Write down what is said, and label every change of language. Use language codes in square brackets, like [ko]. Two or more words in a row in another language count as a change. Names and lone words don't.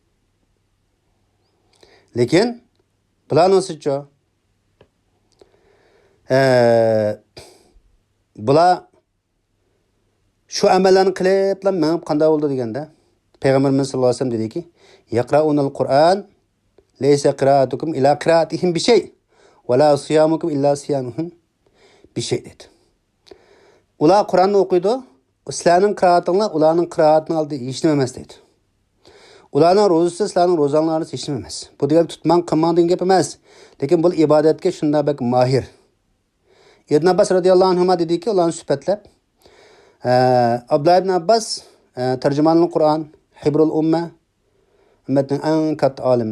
[uz] Lekin bularning sichcho bular shu amallarni qilib, men qanday bo'ldi deganda, Payg'ambarimiz [ar] صلى الله عليه وسلم [uz] dediki, [ar] "يقرؤون القرآن ليس قراءتكم إلى قراءتهم بشيء ولا صيامكم إلا صيامهم بشيء" [uz] dedi. Ular Qur'onni o'qiydi, sizlarning qiroatinglar ularning qiroatining oldida hech nima emas dedi. Ularning ro'zasi sizlarning ro'zalaringiz hech nima emas. Bu degan tutmang, qilmang degan gap emas. Lekin bu ibodatga shunday bak mohir. Ibn Abbas [ar] رضي الله عنه [uz] dediki, ularni sifatlab Abdullah ibn Abbas [ar] ترجمان القرآن, حبر الأمة, [uz] ummatning eng katta olimi.